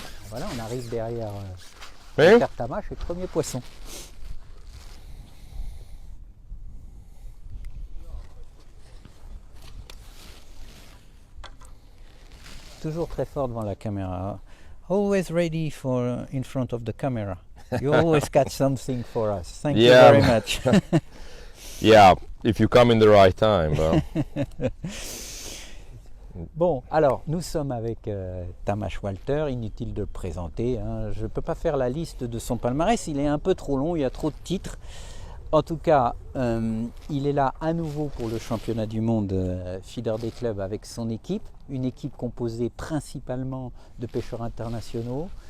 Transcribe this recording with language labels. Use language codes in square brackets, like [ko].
[fr] Voilà, on arrive derrière Oui. Tamas et premier poisson. Toujours très fort devant la caméra. [en] Always ready for in front of the camera. You always catch something for us. Thank you very much. Yeah, if you come in the right time. [fr] Bon, alors nous sommes avec Tamas Walter, inutile de le présenter, hein. Je ne peux pas faire la liste de son palmarès, il est un peu trop long, il y a trop de titres. En tout cas, il est là à nouveau pour le championnat du monde feeder des clubs avec son équipe, une équipe composée principalement de pêcheurs internationaux.